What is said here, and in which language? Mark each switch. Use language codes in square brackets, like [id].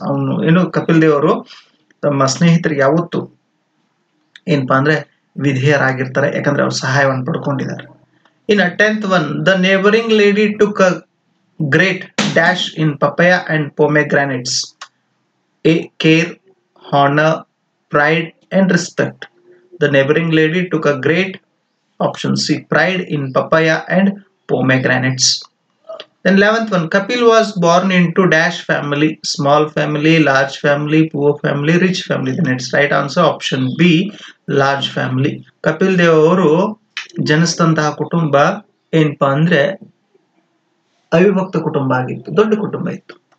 [kn] ಅವನು ಏನು ಕಪಿಲ್ ದೇವ್ ಅವರು ತಮ್ಮ ಸ್ನೇಹಿತರಿಗೆ ಯಾವತ್ತು ಏನಪ್ಪಾ ಅಂದ್ರೆ ವಿಧೇಯರಾಗಿರ್ತಾರೆ, ಯಾಕಂದ್ರೆ ಅವ್ರ ಸಹಾಯವನ್ನು ಪಡ್ಕೊಂಡಿದ್ದಾರೆ. ಇನ್ನು [en] 10th one, the neighbouring lady took a great dash in papaya and pomegranates. A, care, honour, pride and respect. The neighboring lady took a great, option C, pride in papaya and pomegranates. Then 11th one, Kapil was born into dash family, small family, large family, poor family, rich family. Then its right answer option B, large family. [kn] Kapil Dev ಅವರು ಜನಿಸಿದಂತಹ ಕುಟುಂಬ ಏನಪ್ಪಾ ಅಂದ್ರೆ ಅವಿಭಕ್ತ ಕುಟುಂಬ ಆಗಿತ್ತು, ದೊಡ್ಡ ಕುಟುಂಬ ಇತ್ತು.